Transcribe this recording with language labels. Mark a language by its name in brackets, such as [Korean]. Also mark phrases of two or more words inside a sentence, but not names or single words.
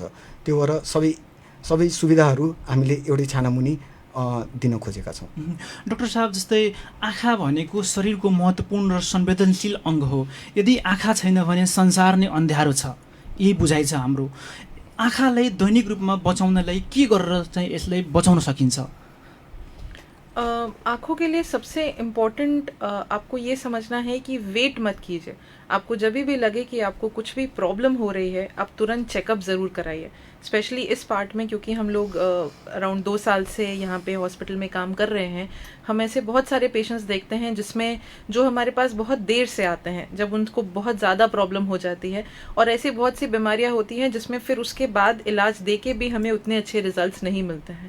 [Nepali] त्यो भएर सबै सुविधाहरू हामीले एउटै छानामुनि दिन खोजेका छौँ। डाक्टर साहब जस्तै आँखा भनेको शरीरको महत्त्वपूर्ण र संवेदनशील अङ्ग हो। यदि आँखा छैन भने संसार नै अन्ध्यारो छ, यही बुझाइ छ हाम्रो। आँखालाई दैनिक रूपमा बचाउनलाई के गरेर चाहिँ यसलाई बचाउन सकिन्छ? [Hindi] आँखों के लिए सबसे इम्पोर्टेंट आपको ये समझना है कि वेट मत कीजिए। आपको जब भी लगे कि आपको कुछ भी प्रॉब्लम हो रही है आप तुरंत चेकअप ज़रूर कराइए। स्पेशली इस पार्ट में क्योंकि हम लोग अराउंड 2 साल से यहाँ पे हॉस्पिटल में काम कर रहे हैं, हम ऐसे बहुत सारे पेशेंट्स देखते हैं जिसमें जो हमारे पास बहुत देर से आते हैं जब उनको बहुत ज़्यादा प्रॉब्लम हो जाती है, और ऐसी बहुत सी बीमारियाँ होती हैं जिसमें फिर उसके बाद इलाज दे के भी हमें उतने अच्छे रिजल्ट्स नहीं मिलते हैं।